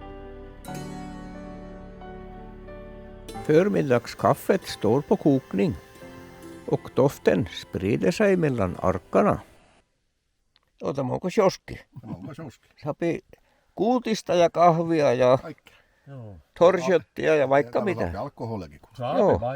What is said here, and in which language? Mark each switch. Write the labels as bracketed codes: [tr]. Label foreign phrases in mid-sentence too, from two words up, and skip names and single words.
[sv] Förmiddagskaffet står på kokning och doften sprider sig mellan arkarna. [fi] Otammeko kioski? Sopii kuutista ja kahvia ja torshottia ja vaikka mitä. Alkoholikin. Joo.